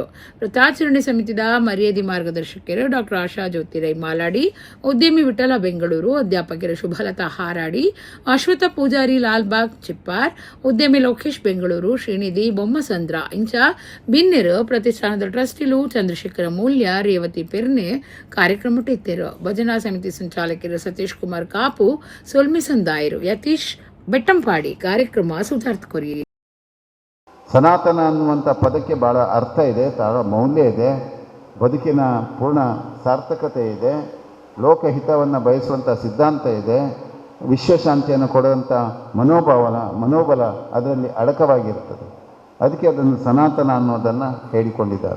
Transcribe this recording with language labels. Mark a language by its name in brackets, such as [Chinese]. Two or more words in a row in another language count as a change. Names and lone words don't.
[Tulu] ವ್ರತಾಚರಣೆ ಸಮಿತಿದ ಮರ್ಯಾದಿ ಮಾರ್ಗದರ್ಶಕರು ಡಾಕ್ಟರ್ ಆಶಾ ಜ್ಯೋತಿರೈ ಮಾಲಾಡಿ, ಉದ್ಯಮಿ ವಿಠಲ ಬೆಂಗಳೂರು, ಅಧ್ಯಾಪಕರು ಶುಭಲತಾ ಹಾರಾಡಿ, ಅಶ್ವಥ ಪೂಜಾರಿ ಲಾಲ್ಬಾಗ್ ಚಿಪ್ಪಾರ್, ಉದ್ಯಮಿ ಲೋಕೇಶ್ ಬೆಂಗಳೂರು, ಶ್ರೀನಿಧಿ ಬೊಮ್ಮಸಂದ್ರ ಇಂಚ ಬಿನ್ನೆರು ಪ್ರತಿಷ್ಠಾನದ ಟ್ರಸ್ಟಿಲು ಚಂದ್ರಶೇಖರ ಮೂಲ್ಯ, ರೇವತಿ ಪೆರ್ನೆ ಕಾರ್ಯಕ್ರಮ ಇತ್ತರು. ಭಜನಾ ಸಮಿತಿ ಸಂಚಾಲಕರು ಸತೀಶ್ ಕುಮಾರ್ ಕಾಪು, ಸೊಲ್ಮಿ ಸಂದಾಯರು, ಯತೀಶ್ ಬೆಟ್ಟಂಪಾಡಿ ಕಾರ್ಯಕ್ರಮ ಸುಧಾರ್ಥ ಕೊರಿಯರಿ. [Kannada] ಸನಾತನ ಅನ್ನುವಂಥ ಪದಕ್ಕೆ ಭಾಳ ಅರ್ಥ ಇದೆ, ಭಾಳ ಮೌಲ್ಯ ಇದೆ, ಬದುಕಿನ ಪೂರ್ಣ ಸಾರ್ಥಕತೆ ಇದೆ. ಲೋಕಹಿತವನ್ನು ಬಯಸುವಂಥ ಸಿದ್ಧಾಂತ ಇದೆ. ವಿಶ್ವಶಾಂತಿಯನ್ನು ಕೊಡುವಂಥ ಮನೋಬಲ ಅದರಲ್ಲಿ ಅಡಕವಾಗಿರ್ತದೆ. ಅದಕ್ಕೆ ಅದನ್ನು ಸನಾತನ ಅನ್ನೋದನ್ನು ಹೇಳಿಕೊಂಡಿದ್ದಾರೆ.